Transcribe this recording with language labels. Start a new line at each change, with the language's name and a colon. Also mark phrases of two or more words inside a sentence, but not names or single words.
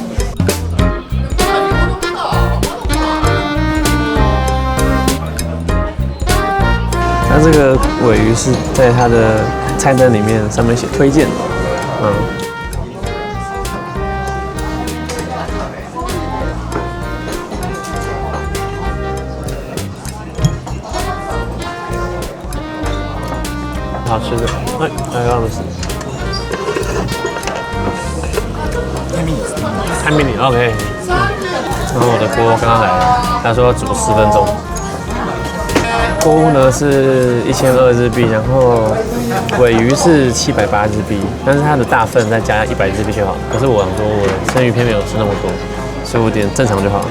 Chinese: 它这个鲔鱼是在它的菜单里面上面写推荐，好吃的，
Japanese: はい、ありがとうございます。3ミニ ，OK。
Chinese: 然后我的锅刚刚来了，他说要煮10分钟。锅物呢是1200日币，然后鲔鱼是780日币，但是它的大份再加100日币就好。可是我想说，我的生鱼片没有吃那么多，所以我点正常就好了。